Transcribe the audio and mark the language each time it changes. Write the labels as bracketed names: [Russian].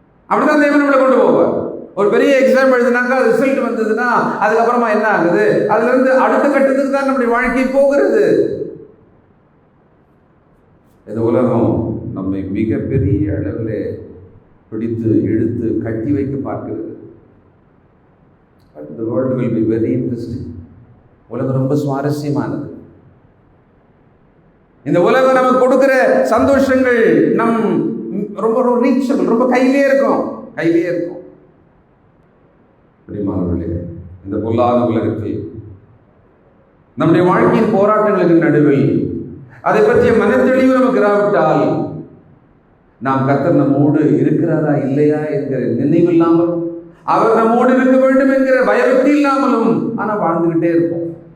[Tamil] அப்படிதான் தேவன் நம்மளை கொண்டு போவார். ஒரு பெரிய எக்ஸாம் எழுதினாக்கா ரிசல்ட் வந்ததுன்னா அதுக்கப்புறமா என்ன ஆகுது, அதுல இருந்து அடுத்த கட்டத்துக்கு தான் நம்முடைய வாழ்க்கை போகிறது. இந்த உலகம் நம்மை மிகப்பெரிய அளவில் பிடித்து இழுத்து கட்டி வைக்க பார்க்கிறது. [English] The world will be very interesting. [Tamil] உலகம் ரொம்ப சுவாரஸ்யமானது. இந்த உலகம் நமக்கு கொடுக்கிற சந்தோஷங்கள் நம் ரொம்ப ரீச்சபிள், ரொம்ப கையிலே இருக்கும். பிரியமானவர்களே, இந்த பொல்லாத உலகத்தில் நம்முடைய வாழ்க்கையின் போராட்டங்களுக்கு நடுவில் அதை பற்றிய மனத்தெளிவு நமக்கு இராவிட்டால் நாம் கர்த்தர் நம்மோடு இருக்கிறாரா இல்லையா என்கிற நினைவில்லாமல், அவர் நம்மோடு இருக்க வேண்டும் என்கிற பயபக்தி இல்லாமலும் ஆனால் வாழ்ந்துகிட்டே இருப்போம்.